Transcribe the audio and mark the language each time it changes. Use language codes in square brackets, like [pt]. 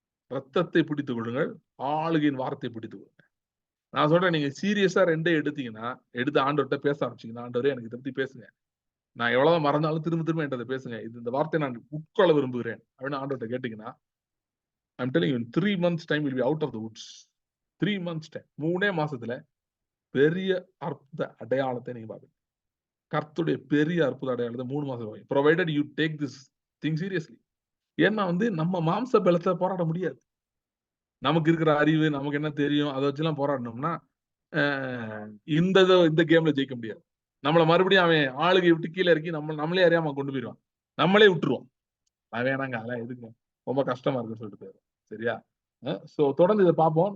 [ta] ரத்தத்தை பிடித்துக் கொள்ளுங்கள், ஆளுகையின் வார்த்தையை பிடித்துக் கொள்ளுங்க. நான் சொல்றேன், நீங்க சீரியஸா ரெண்டே எடுத்தீங்கன்னா, எடுத்து ஆண்டவர்கிட்ட பேச ஆரம்பிச்சீங்கன்னா, ஆண்டவரே எனக்கு இதை பத்தி பேசுங்க, நான் எவ்வளவு மறந்தாலும் திரும்ப திரும்ப என்கிட்ட பேசுங்க, இந்த வார்த்தையை நான் உட்கொள்ள விரும்புகிறேன் அப்படின்னு ஆண்டவர்கிட்ட கேட்டீங்கன்னா, [en] I'm telling you, in 3 months time will be out of the woods. 3 months time, [ta] 3 மாசத்துல பெரிய அற்புத அடையாளத்தை நீங்க பாருங்க. கர்த்தருடைய பெரிய அற்புத அடையாளத்தை 3 மாசம், [en] provided you take this thing seriously. [ta] ஏன்னா வந்து நம்ம மாம்ச பலத்தை போராட முடியாது. நமக்கு இருக்கிற அறிவு, நமக்கு என்ன தெரியும், அதை வச்சுலாம் போராடணும்னா இந்த கேம்ல ஜெயிக்க முடியாது. நம்மள மறுபடியும் அவன் ஆளுகை விட்டு கீழே இறக்கி நம்மளே அறியாம கொண்டு போயிடுவான், நம்மளே விட்டுருவோம். வேணாங்க, அதெல்லாம் எதுக்கு, ரொம்ப கஷ்டமா இருக்குன்னு சொல்லிட்டு போயிடும். சரியா? சோ தொடர்ந்து இதை பார்ப்போம்.